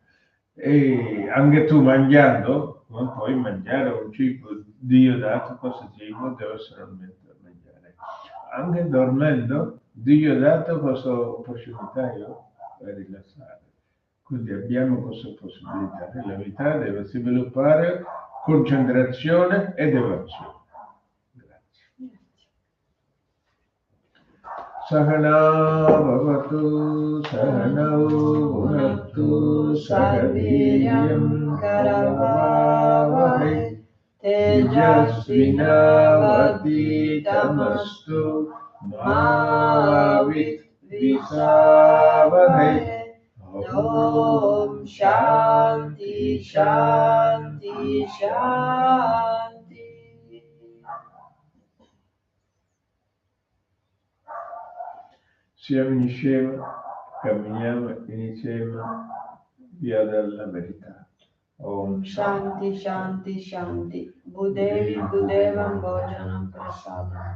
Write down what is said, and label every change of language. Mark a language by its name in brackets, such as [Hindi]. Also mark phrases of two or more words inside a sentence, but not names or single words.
[Italian] E anche tu mangiando, non puoi mangiare un cibo, Dio ha dato questo cibo, deve essere mangiare. Anche dormendo, Dio ha dato questa opportunità per rilassare. Quindi abbiamo questa possibilità. La vita deve sviluppare concentrazione e devozione. Grazie. [Sanskrit] Sahana bhavatu sahanau bhunaktu sahaviryam karavavahai tejasvinavaditamastu ma vidvisavahai. Om Shanti Shanti Shanti. [Italian] Siamo insieme, camminiamo insieme via della verità. [Sanskrit] Om Shanti Shanti Shanti. Budevi Budevam Bhojanam Prasadam.